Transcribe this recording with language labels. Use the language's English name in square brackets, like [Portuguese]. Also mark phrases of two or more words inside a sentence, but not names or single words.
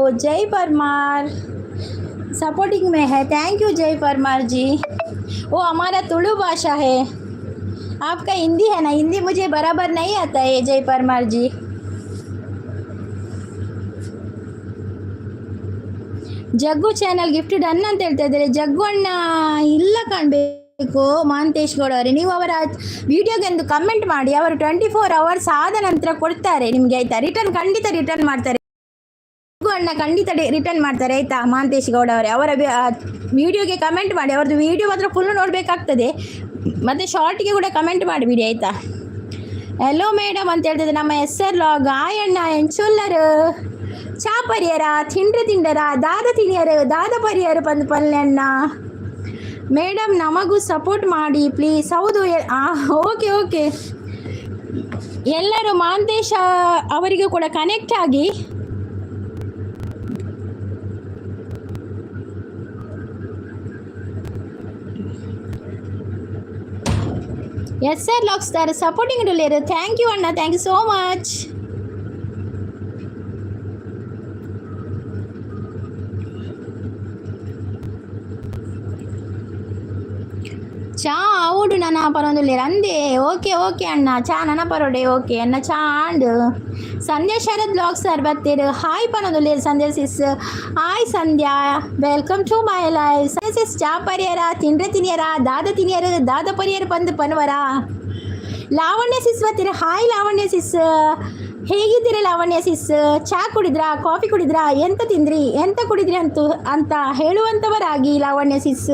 [Hindi] ಜೈ परमार, सपोर्टिंग में है. [English] thank you [Hindi] जय परमार जी. वो हमारा तुलु भाषा है, आपका हिंदी है ना. हिंदी मुझे बराबर नहीं आता है जय परमार जी. [Kannada] ಜಗ್ಗು ಚಾನಲ್ ಗಿಫ್ಟ್ ಡನ್ ಅಂತ ಹೇಳ್ತಾ ಇದ್ದಾರೆ. ಜಗ್ಗು ಅಣ್ಣ ಇಲ್ಲ ಕಾಣಬೇಕು. ಮಹಾಂತೇಶ್ ಗೌಡ ಅವರೇ, ನೀವು ಅವರ ವಿಡಿಯೋಗೆ ಒಂದು ಕಮೆಂಟ್ ಮಾಡಿ, ಅವರು 24 hours ಆದ ನಂತರ ಕೊಡ್ತಾರೆ ನಿಮಗೆ, ಆಯಿತಾ? ಖಂಡಿತ ರಿಟರ್ನ್ ಮಾಡ್ತಾರೆ. ಜಗ್ಗು ಅಣ್ಣ ಖಂಡಿತ ರಿಟರ್ನ್ ಮಾಡ್ತಾರೆ, ಆಯಿತಾ? ಮಹಾಂತೇಶ್ ಗೌಡ ಅವರೇ, ಅವರ ವಿಡಿಯೋಗೆ ಕಮೆಂಟ್ ಮಾಡಿ. ಅವ್ರದ್ದು ವಿಡಿಯೋ ಮಾತ್ರ ಫುಲ್ಲು ನೋಡಬೇಕಾಗ್ತದೆ, ಮತ್ತು ಶಾರ್ಟ್ಗೆ ಕೂಡ ಕಮೆಂಟ್ ಮಾಡಿಬಿಡಿ, ಆಯಿತಾ? [English] hello madam [Kannada] ಅಂತ ಹೇಳ್ತಿದ್ದೆ ನಮ್ಮ SR ಲಾಗ್. [Tulu] ಆಯಣ್ಣ ಎಂಚೊಲ್ಲರು ಚಾ ಪರಿಯರ ತಿಂಡರ ದಾದ ತಿನಿಯರು ದಾದ ಪರಿಯರು ಪಂದು ಪಲ್ಯಣ್ಣ. [Kannada] ಮೇಡಮ್ ನಮಗೂ ಸಪೋರ್ಟ್ ಮಾಡಿ ಪ್ಲೀಸ್. ಹೌದು, ಓಕೆ ಓಕೆ, ಎಲ್ಲರೂ ಮಹಾಂತೇಶ ಅವರಿಗೂ ಕೂಡ ಕನೆಕ್ಟ್ ಆಗಿ. [Tulu] SR ಲಾಗ್ಸ್ ದಾರ ಸಪೋರ್ಟಿಂಗ್ ಇಡಲೇರು. [English] thank you ಅಣ್ಣ, thank you so much. [Tulu] ಚಾ ಅವಡು ನನ್ನ ಪರೊಂದುಲ್ಲೇರು ಅಂದೆ. ಓಕೆ ಓಕೆ ಅಣ್ಣ, ಚಾ ನನ್ನ ಪರೋಡೆ ಓಕೆ ಅಣ್ಣ. ಚಾ ಅಂಡು ಸಂಧ್ಯಾ ಶರದ್ ಬ್ಲಾಗ್ ಸರ್ ಬರ್ತೀರು. ಹಾಯ್ ಪನೊಂದುಲ್ಲೇರು ಸಂಧ್ಯಾ ಸಿಸ್. [English] hi Sandhya, welcome to my life. [Tulu] ಸಂಧ್ಯಾ ಸಿಸ್ ಚಾ ಪರಿಯರ ತಿನಿಯರ ದಾದ ಪರಿಯರು ಬಂದು ಪನ್ವರ. [Kannada] ಲಾವಣ್ಯ ಸಿಸ್ ಬರ್ತೀರ. ಹಾಯ್ ಲಾವಣ್ಯ ಸಿಸ್, ಹೇಗಿದ್ದೀರ ಲಾವಣ್ಯ ಸಿಸ್? ಚಾ ಕುಡಿದ್ರಾ, ಕಾಫಿ ಕುಡಿದ್ರಾ, ಎಂತ ತಿಂದ್ರಿ, ಎಂತ ಕುಡಿದ್ರಿ ಅಂತ ಹೇಳುವಂಥವರಾಗಿ ಲಾವಣ್ಯ ಸಿಸ್.